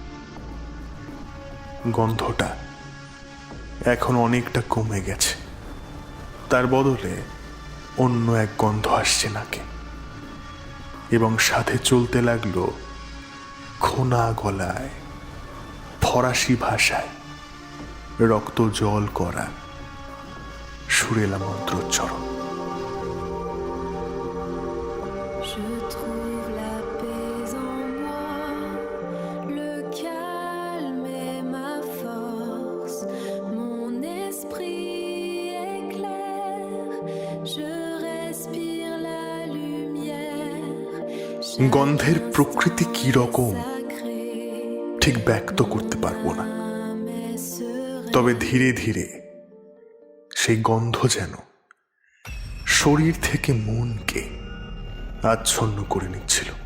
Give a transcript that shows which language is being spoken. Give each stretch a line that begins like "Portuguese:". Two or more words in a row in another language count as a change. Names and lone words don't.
Bangla: গন্ধটা এখন অনেকটা কমে গেছে, তার বদলে অন্য এক গন্ধ আসছে নাকে, এবং সাথে চলতে লাগলো খোনা গলায় ফরাসি ভাষায় রক্ত জল করা সুরেলা মন্ত্রোচ্চারণ।
French: Je trouve la paix en moi, le calme est ma force, mon esprit est clair, je respire la lumière.
Bangla: গন্ধের প্রকৃতি কি রকম ঠিক ব্যক্ত করতে পারবো না, তবে ধীরে ধীরে সেই গন্ধ যেন শরীর থেকে মনকে আচ্ছন্ন করে নিচ্ছিল।